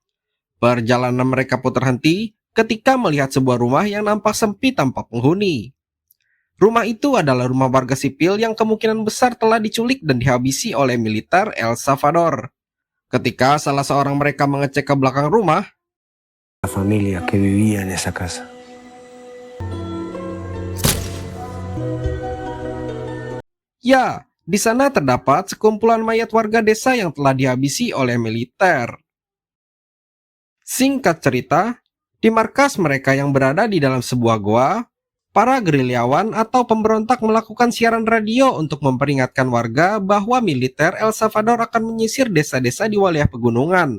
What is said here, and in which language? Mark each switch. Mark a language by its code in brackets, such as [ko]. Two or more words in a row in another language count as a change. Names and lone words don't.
[id] Perjalanan mereka pun terhenti ketika melihat sebuah rumah yang nampak sempit tanpa penghuni. Rumah itu adalah rumah warga sipil yang kemungkinan besar telah diculik dan dihabisi oleh militer El Salvador. Ketika salah seorang mereka mengecek ke belakang rumah, [es] La familia que vivía en esa casa. [id] ya, di sana terdapat sekumpulan mayat warga desa yang telah dihabisi oleh militer. Singkat cerita, di markas mereka yang berada di dalam sebuah goa, para gerilyawan atau pemberontak melakukan siaran radio untuk memperingatkan warga bahwa militer El Salvador akan menyisir desa-desa di wilayah pegunungan.